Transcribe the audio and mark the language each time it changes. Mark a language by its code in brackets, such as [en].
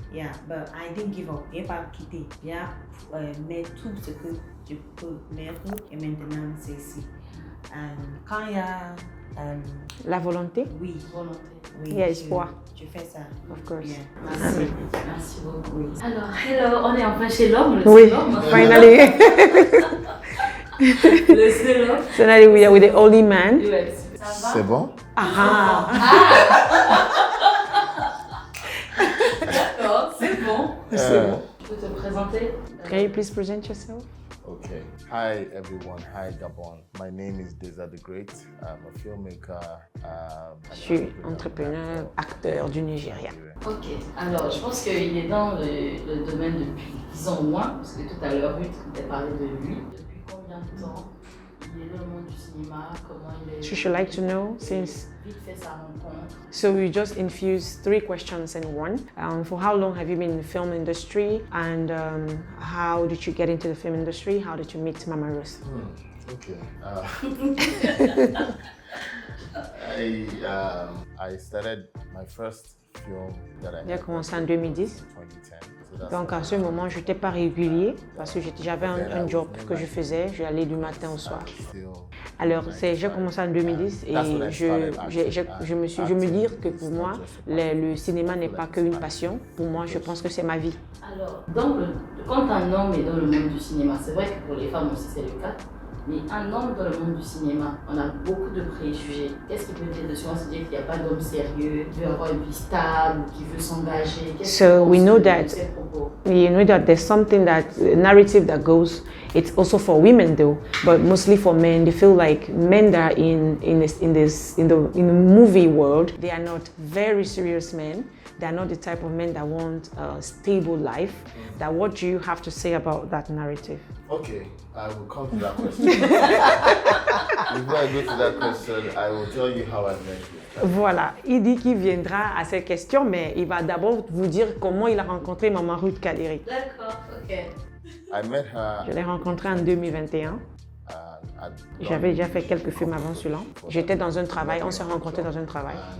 [en] Yeah, but I didn't give up. [fr] J'ai pas quitté. J'ai mis tout ce que je peux mettre et maintenant c'est ici. Quand il y a La volonté? oui, Volonté. oui, Il y a espoir. je fais ça. [en] Of course. [fr] Bien. Merci. Merci beaucoup. Alors, hello, on est enfin chez l'homme, le Oui, seul homme. [en] finally. [fr] Le seul homme. [en] Finally, we are with the only man. [fr] Ouais, ça va? C'est bon? Ah, D'accord, c'est bon. Tu peux te présenter? [en] can you please present yourself? Okay. Hi everyone. Hi Gabon. My name is Deza the Great. I'm a filmmaker. [fr] Je suis entrepreneur, acteur du Nigeria. Ok, alors je pense qu'il est dans le domaine depuis 10 ans au moins, parce que tout à l'heure, Ruth t'a parlé de lui. Depuis combien de temps il est dans le monde du cinéma? Comment il est? [en] So she'd like to know, since [fr] Vite fait sa rencontre. [en] so we just infused 3 questions in one. For how long have you been in the film industry, and how did you get into the film industry? How did you meet Mama Ruth? Okay. I started my first film that I [fr] J'ai commencé en 2010. [en] 2010. So that's [fr] Donc à ce moment, je n'étais pas régulier parce que j'avais un job que je faisais. Je allais du matin au soir. [en] still [fr] Alors j'ai commencé en 2010 et je me dis que pour moi, le cinéma n'est pas qu'une passion. Pour moi, je pense que c'est ma vie. Alors, quand un homme est dans le monde du cinéma, c'est vrai que pour les femmes aussi c'est le cas, mais un homme dans le monde du cinéma, on a beaucoup de préjugés. Qu'est-ce qu'il peut dire dessus? On se dit qu'il n'y a pas d'homme sérieux, qui veut avoir une vie stable, qui veut s'engager. [en] So we know [fr] de [en] that [fr] ces propos? [en] You know that there's something that a narrative that goes. It's also for women though, but mostly for men. They feel like men that are in the movie world, they are not very serious men. They are not the type of men that want a stable life. That what do you have to say about that narrative? Okay, I will come to that question. Before I go to that question, I will tell you how I met you. [fr] Voilà, il dit qu'il viendra à ces questions, mais il va d'abord vous dire comment il a rencontré Maman Ruth Kadiri. D'accord, ok. [en] I met her. [fr] Je l'ai rencontrée en 2021. J'avais déjà fait quelques films avant celui-là. J'étais dans un travail, on s'est rencontrés dans un travail.